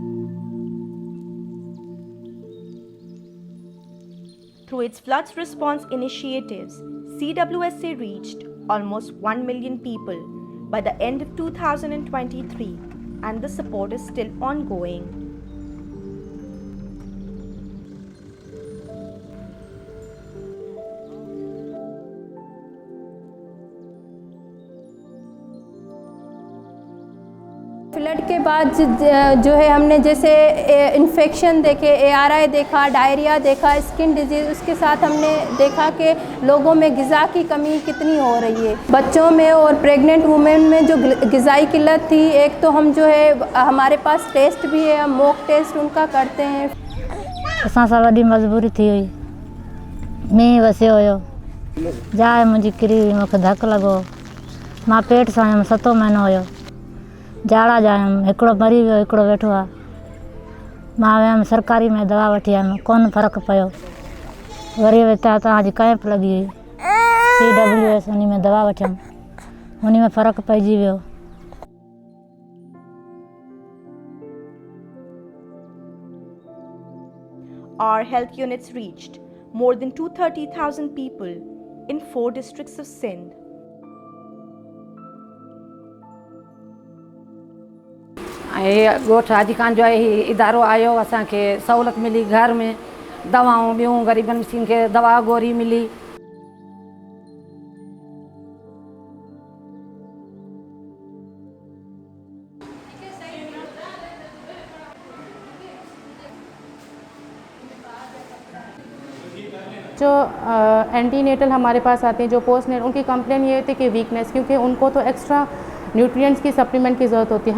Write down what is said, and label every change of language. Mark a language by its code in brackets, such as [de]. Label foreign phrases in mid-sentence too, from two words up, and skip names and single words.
[en] Through its floods response initiatives, CWSA reached almost 1 million people by the end of 2023, and the support is still ongoing. [ur] فلڈ کے بعد جو ہے ہم نے جیسے انفیکشن دیکھے، ARI دیکھا، ڈائریا دیکھا, [en] skin disease, [ur] اس کے ساتھ ہم نے دیکھا کہ لوگوں میں غذا کی کمی کتنی ہو رہی ہے. بچوں میں اور [en] pregnant women [ur] में جو غذائی قلت تھی، ایک تو ہم جو ہے ہمارے پاس ٹیسٹ بھی ہے، ہم [en] mock test [ur] ان کا کرتے ہیں. [sd] असां सां वॾी मजबूरी थी हुई, मींहुं वसियो हुयो, जाइ मुंहिंजी किरी हुई, मूंखे धकु लॻो, मां पेट सां हुयमि, 7 महीनो हुयो, जाड़ा जायमि, हिकिड़ो मरी वियो, हिकिड़ो वेठो आहे। मां वियमि सरकारी में दवा वठी आयमि, कोन फ़र्क़ु पियो, वरी हितां तव्हांजी कैंप लॻी हुई, CWS, उन में दवा वठियमि, उन में फ़र्क़ु पइजी वियो। [en] Our health units reached more than 230,000 people in 4 districts of Sindh. [sd] ॻोठ राजखान जो आहे इदारो आयो, असांखे सहूलियत मिली, घर में दवाऊं ॿियूं ग़रीबनि खे दवा गोरी मिली। [ur] جو اینٹی نیٹل ہمارے پاس آتے ہیں، جو [en] post natal, [ur] ان کی کمپلین یہ تھی کہ ویکنیس، کیونکہ ان کو تو [en] extra nutrients [ur] کی سپلیمنٹ کی ضرورت ہوتی ہے.